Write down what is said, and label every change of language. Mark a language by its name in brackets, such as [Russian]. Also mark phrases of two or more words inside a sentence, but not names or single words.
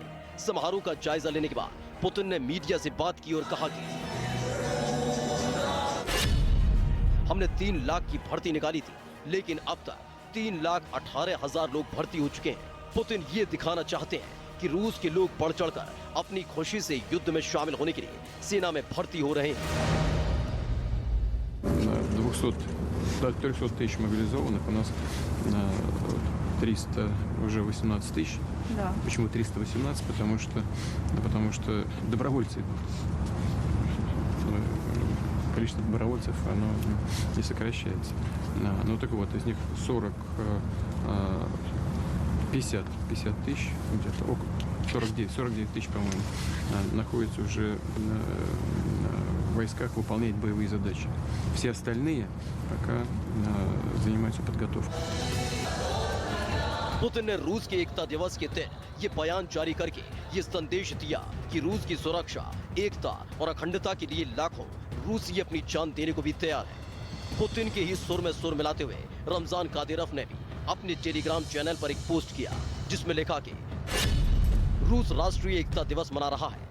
[Hindi] समारोह का जायजा लेने के बाद पुतिन ने मीडिया से बात की और कहा कि हमने 3 लाख की भर्ती निकाली थी, लेकिन अब तक 3,18,000 लोग भर्ती हो चुके हैं। पुतिन ये दिखाना चाहते हैं कि रूस के लोग बढ़ चढ़कर अपनी खुशी से युद्ध में शामिल होने के लिए सेना में भर्ती हो रहे हैं। [Russian] 300 тысяч мобилизованных, у нас 300, уже 18 тысяч. Да. Почему 318? Потому что добровольцы идут. Количество добровольцев, оно не сокращается. Ну так вот, из них 50 тысяч, где-то около 49 тысяч, по-моему, находятся уже в войсках, выполняют боевые задачи. Все остальные пока занимаются подготовкой. [Hindi] पुतिन ने रूस के एकता दिवस के दिन ये बयान जारी करके ये संदेश दिया कि रूस की सुरक्षा, एकता और अखंडता के लिए लाखों रूसी अपनी जान देने को भी तैयार है। पुतिन के ही सुर में सुर मिलाते हुए रमजान कादिरोव ने भी अपने टेलीग्राम चैनल पर एक पोस्ट किया, जिसमें लिखा कि रूस राष्ट्रीय एकता दिवस मना रहा है।